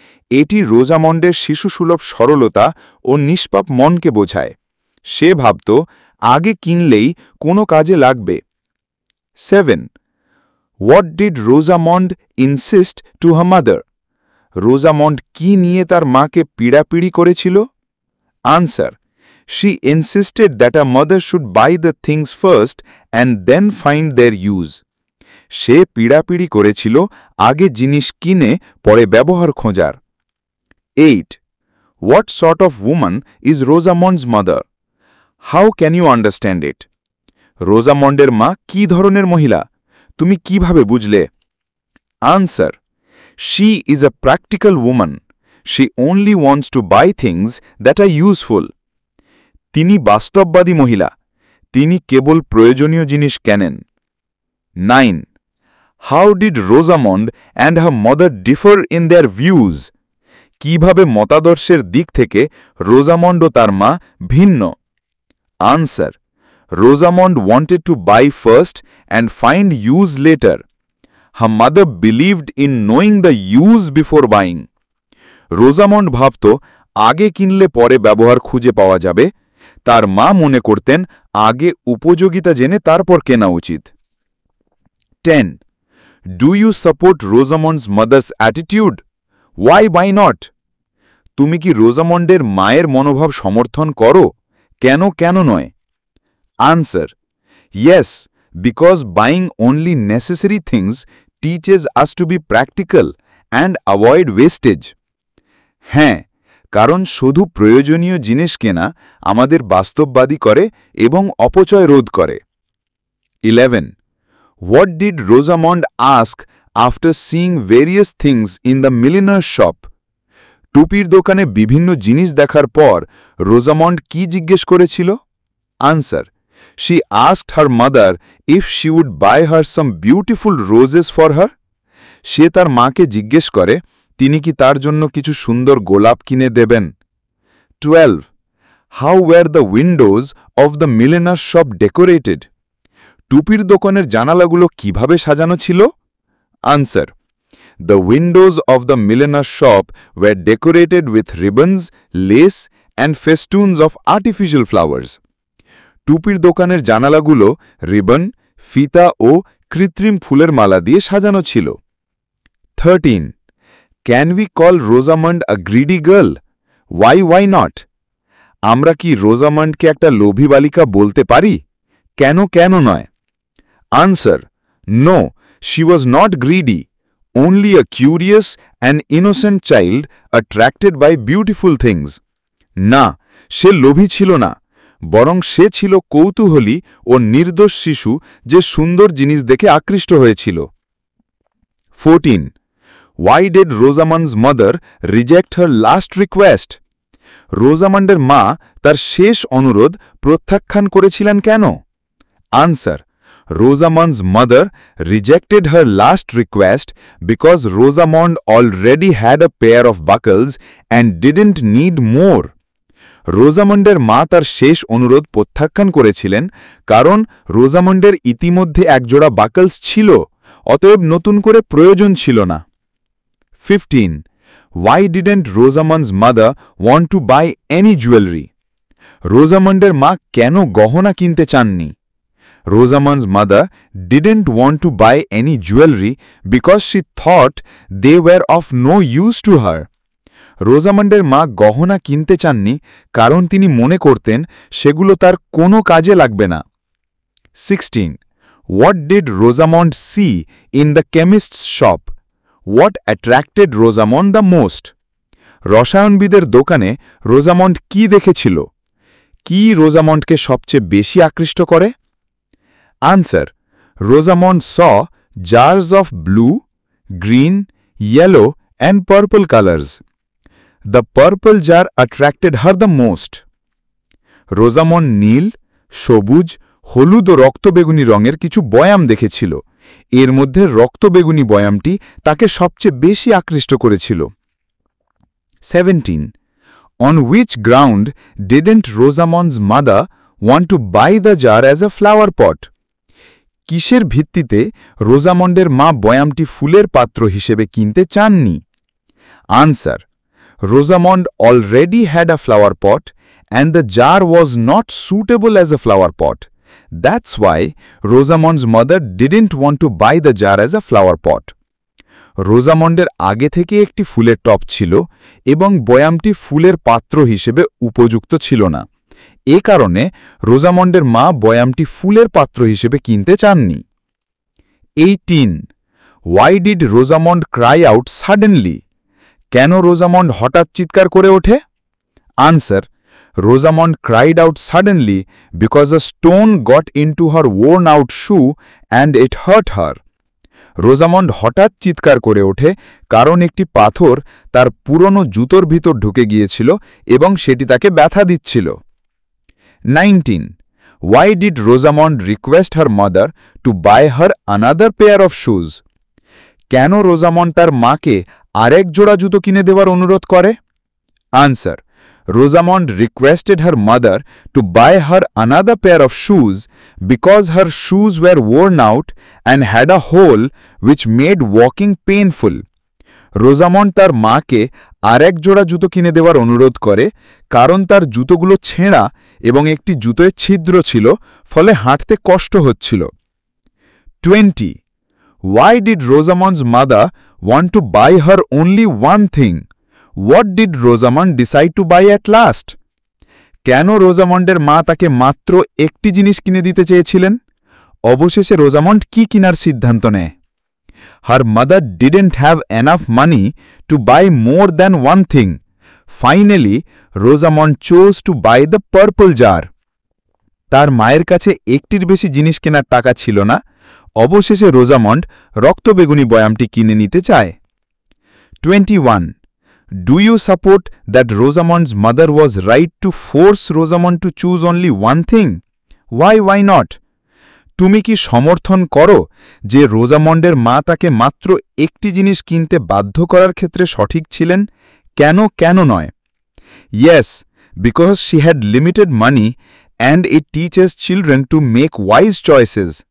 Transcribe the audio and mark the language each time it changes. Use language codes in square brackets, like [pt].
[bn] এটি রোজামন্ডের শিশুসুলভ সরলতা ও নিষ্পাপ মনকে বোঝায়। সে ভাবত আগে কিনলেই কোনো কাজে লাগবে। 7. [en] What did Rosamond insist to her mother? [bn] Rosamund কি নিয়ে তার মাকে পীড়াপিড়ি করেছিল? [en] Answer She insisted that her mother should buy the things first and then find their use. [bn] সে পীড়াপিড়ি করেছিল আগে জিনিস কিনে পরে ব্যবহার খোঁজার। 8. [en] What sort of woman is Rosamond's mother? How can you understand it? [bn] রোজামন্ডের মা কি ধরনের মহিলা? তুমি কিভাবে বুঝলে? [en] Answer She is a practical woman. She only wants to buy things that are useful. [bn] তিনি বাস্তববাদী মহিলা, তিনি কেবল প্রয়োজনীয় জিনিস কেনেন। 9. [en] How did Rosamond and her mother differ in their views? [bn] কিভাবে মতাদর্শের দিক থেকে রোজামন্ড ও তার মা ভিন্ন? [en] Answer Rosamond wanted to buy first and find use later. Her mother believed in knowing the use before buying. [bn] Rosamund ভাবত আগে কিনলে পরে ব্যবহার খুঁজে পাওয়া যাবে, তার মা মনে করতেন আগে উপযোগিতা জেনে তারপর কেনা উচিত। 10. [en] Do you support Rosamond's mother's attitude? Why not? [bn] তুমি কি রোজামন্ডের মায়ের মনোভাব সমর্থন করো? কেন নয়? [en] Answer Yes, because buying only necessary things teaches us to be practical and avoid wastage. [bn] হ্যাঁ, কারণ শুধু প্রয়োজনীয় জিনিস কেনা আমাদের বাস্তববাদী করে এবং অপচয় রোধ করে। 11. [en] What did Rosamond ask after seeing various things in the milliner's shop? [bn] টুপির দোকানে বিভিন্ন জিনিস দেখার পর রোজামন্ড কি জিজ্ঞেস করেছিল? [en] Answer She asked her mother if she would buy her some beautiful roses for her. [bn] সে তার মাকে জিজ্ঞেস করে তিনি কি তার জন্য কিছু সুন্দর গোলাপ কিনে দেবেন? 12. [en] How were the windows of the milliner's shop decorated? [bn] টুপির দোকানের জানালাগুলো কিভাবে সাজানো ছিল? [en] Answer. The windows of the milliner's shop were decorated with ribbons, lace, and festoons of artificial flowers. [bn] টুপির দোকানের জানালাগুলো রিবন, ফিতা ও কৃত্রিম ফুলের মালা দিয়ে সাজানো ছিল। 13. [en] Can we call Rosamond a greedy girl? Why not? [bn] আমরা কি রোজামন্ডকে একটা লোভী বালিকা বলতে পারি? কেন নয়? [en] Answer. No, she was not greedy. Only a curious and innocent child attracted by beautiful things. [bn] না, সে লোভী ছিল না, বরং সে ছিল কৌতূহলী ও নির্দোষ শিশু যে সুন্দর জিনিস দেখে আকৃষ্ট হয়েছিল। 14. [en] Why did Rosamond's mother reject her last request? [bn] রোজামন্ডের মা তার শেষ অনুরোধ প্রত্যাখ্যান করেছিলেন কেন? [en] Answer. Rosamond's mother rejected her last request because Rosamond already had a pair of buckles and didn't need more. [bn] রোজামন্ডের মা তার শেষ অনুরোধ প্রত্যাখ্যান করেছিলেন কারণ রোজামন্ডের ইতিমধ্যে একজোড়া বাকলস ছিল, অতএব নতুন করে প্রয়োজন ছিল না। 15. [en] Why didn't Rosamond's mother want to buy any jewelry? [bn] রোজামন্ডের মা কেন গহনা কিনতে চাননি? [en] Rosamond's mother didn't want to buy any jewelry because she thought they were of no use to her. [bn] রোজামন্ডের মা গহনা কিনতে চাননি কারণ তিনি মনে করতেন সেগুলো তার কোনো কাজে লাগবে না। 16. [en] What did Rosamond see in the chemist's shop? What attracted Rosamond the most? [bn] রসায়নবিদের দোকানে রোজামন্ড কি দেখেছিল? কি রোজামন্ডকে সবচেয়ে বেশি আকৃষ্ট করে? [en] Answer. Rosamond saw jars of blue, green, yellow, and purple colors. The purple jar attracted her the most. [bn] Rosamond নীল, সবুজ, হলুদ ও রক্তবেগুনি রঙের কিছু বয়াম দেখেছিল। এর মধ্যে রক্তবেগুনি বয়ামটি তাকে সবচেয়ে বেশি আকৃষ্ট করেছিল। 17. [en] On which ground didn't Rosamond's mother want to buy the jar as a flower pot? [bn] কিসের ভিত্তিতে রোজামন্ডের মা বয়ামটি ফুলের পাত্র হিসেবে কিনতে চাননি? [en] Answer. Rosamond already had a flower pot and the jar was not suitable as a flower pot. That's why Rosamond's mother didn't want to buy the jar as a flower pot. [bn] রোজামন্ডের আগে থেকে একটি ফুলের টব ছিল এবং বয়ামটি ফুলের পাত্র হিসেবে উপযুক্ত ছিল না। এ কারণে রোজামন্ডের মা বয়ামটি ফুলের পাত্র হিসেবে কিনতে চাননি। 18. [en] Why did Rosamond cry out suddenly? [bn] কেন রোজামন্ড হঠাৎ চিৎকার করে ওঠে? [en] Answer. Rosamond cried out suddenly because a stone got into her worn-out shoe and it hurt her. [bn] Rosamund হঠাৎ চিৎকার করে ওঠে কারণ একটি পাথর তার পুরনো জুতোর ভিতর ঢুকে গিয়েছিল এবং সেটি তাকে ব্যথা দিচ্ছিল। 19. [en] Why did Rosamond request her mother to buy her another pair of shoes? [bn] কেন রোজামন্ড তার মাকে আরেক জোড়া জুতো কিনে দেওয়ার অনুরোধ করে? [en] Answer. Rosamond requested her mother to buy her another pair of shoes because her shoes were worn out and had a hole which made walking painful. [bn] Rosamund তার মাকে আরেক জোড়া জুতো কিনে দেওয়ার অনুরোধ করে কারণ তার জুতোগুলো ছেঁড়া এবং একটি জুতোয় ছিদ্র ছিল, ফলে হাঁটতে কষ্ট হচ্ছিল। 20. [en] Why did Rosamond's mother want to buy her only one thing? What did Rosamond decide to buy at last? [bn] কেন রোজামন্ডের মা তাকে মাত্র একটি জিনিস কিনে দিতে চেয়েছিলেন? অবশেষে রোজামন্ড কি কিনার সিদ্ধান্ত নেয়? [en] Her mother didn't have enough money to buy more than one thing. Finally, Rosamond chose to buy the purple jar. [bn] তার মায়ের কাছে একটির বেশি জিনিস কেনার টাকা ছিল না, অবশেষে রোজামন্ড রক্তবেগুনি বয়ামটি কিনে নিতে চায়। 21. [en] Do you support that Rosamond's mother was right to force Rosamond to choose only one thing? Why not? [bn] তুমি কি সমর্থন করো যে রোজামন্ডের মা তাকে মাত্র একটি জিনিস কিনতে বাধ্য করার ক্ষেত্রে সঠিক ছিলেন? কেন নয়? [en] Yes, because she had limited money and it teaches children to make wise choices.